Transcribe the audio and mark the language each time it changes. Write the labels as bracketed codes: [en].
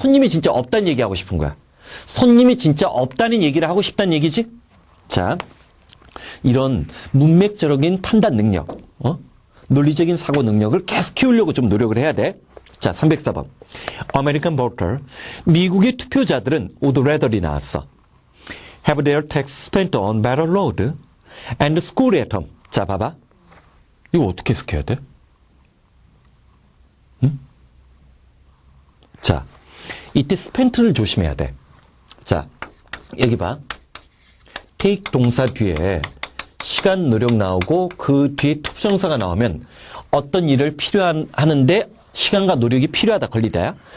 [ko] 손님이 진짜 없다는 얘기하고 싶은 거야? 손님이 진짜 없다는 얘기를 하고 싶다는 얘기지? 자, 이런 문맥적인 판단 능력, 논리적인 사고 능력을 계속 키우려고 좀 노력을 해야 돼. 자, 304번. [en] American voter. [ko] 미국의 투표자들은 [en] would rather [ko] 이 나왔어. [en] Have their tax spent on better road and school at home. [ko] 자, 봐봐. 이거 어떻게 해석해야 돼? 응? 자, 이때 spent를 조심해야 돼. 자, 여기 봐. take 동사 뒤에 시간, 노력 나오고 그 뒤에 투부정사가 나오면 어떤 일을 하는데 시간과 노력이 필요하다 걸리다야.